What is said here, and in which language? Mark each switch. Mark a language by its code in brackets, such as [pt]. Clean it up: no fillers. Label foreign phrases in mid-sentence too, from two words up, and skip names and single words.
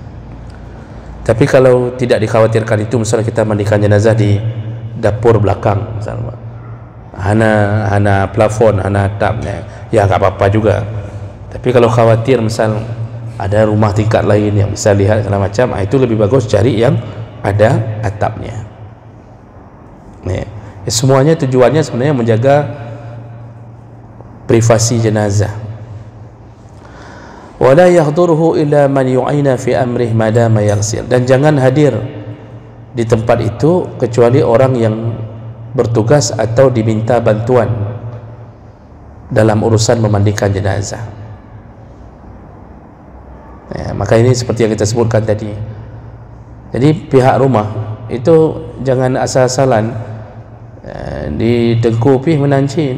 [id] Tapi kalau tidak dikhawatirkan itu, misalnya kita mandikan jenazah di dapur belakang misalnya, hana plafon, hana atapnya, ya nggak apa-apa juga. Tapi kalau khawatir misal ada rumah tingkat lain yang bisa lihat segala macam, itu lebih bagus cari yang ada atapnya. Semuanya tujuannya sebenarnya menjaga privasi jenazah. [ar] ولا يحضره إلا من يعين في أمره ما دام يغسل, [id] dan jangan hadir di tempat itu kecuali orang yang bertugas atau diminta bantuan dalam urusan memandikan jenazah. Maka ini seperti yang kita sebutkan tadi. Jadi pihak rumah itu jangan asal-asalan didengkupi menancin.